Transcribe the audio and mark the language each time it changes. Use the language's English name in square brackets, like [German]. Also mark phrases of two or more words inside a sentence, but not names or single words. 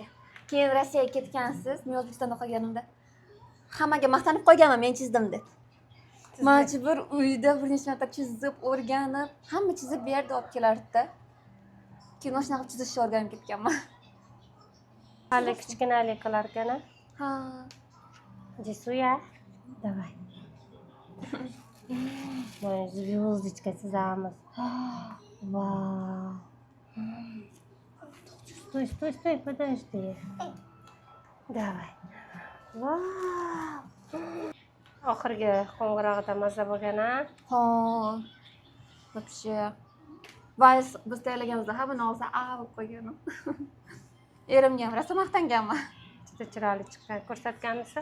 [Uzbek] Keyin Rossiyaga ketgansiz, men O'zbekistonda qolganimda hammaga maqtanib qo'yganman, men chizdim deb. Majbur uyda bir necha marta chizib, o'rganib, hamma chizib berdi, olib kelardi-da. Keyin o'shanaqa chizishni o'rganib ketganman. Hali kichkinalik qilar ekan. Ha. Jisuya, [Russian] давай. Мы звездочка чизamiz. Вау. Стой, подожди. Давай. [Uzbek] Vau. Oxirgi qo'ng'irog'ida maza bo'lgan-a? Ha. Вообще. Vals biz tayyorlaganimizda hamma olsa a bo'lib qo'ygan. Erimga ham rosa maqtanganman. Juda chiroyli chiqqan. Ko'rsatganmisiz?